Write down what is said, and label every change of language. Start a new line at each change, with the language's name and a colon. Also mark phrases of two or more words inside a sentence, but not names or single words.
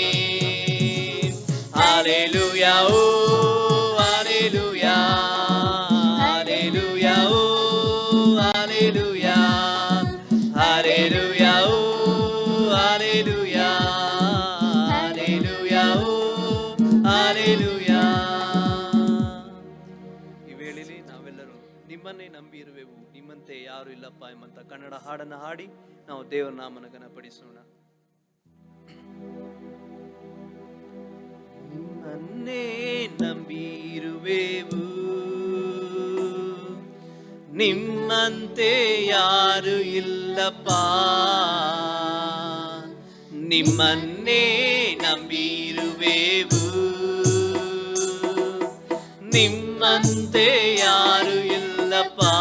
Tamil: ஹல்லேலூயா, ஓ ஹல்லேலூயா, ஹல்லேலூயா, ஓ ஹல்லேலூயா, ஹல்லேலூயா, ஓ ஹல்லேலூயா, ஹல்லேலூயா, ஓ ಹಲ್ಲೆಲೂಯಾ.
Kannada: ಈ ವೇಳೆಯಲ್ಲಿ ನಾವೆಲ್ಲರೂ ನಿಮ್ಮನ್ನೇ ನಂಬಿ ಇರುವೆವು, ನಿಮ್ಮಂತೆ ಯಾರು ಇಲ್ಲಪ್ಪ ಎಂಬಂತ ಕನ್ನಡ ಹಾಡನ್ನು ಹಾಡಿ ನಾವು ದೇವರ ನಾಮನ ಘನಪಡಿಸೋಣ. ನಿಮ್ಮನ್ನೇ ನಂಬಿರುವೆವು, ನಿಮ್ಮಂತೆ ಯಾರು ಇಲ್ಲಪ್ಪ, ನಿಮ್ಮನ್ನೇ ನಂಬಿರುವೆವು, ನಿಮ್ಮಂತೆ ಯಾರು ಇಲ್ಲಪ್ಪ.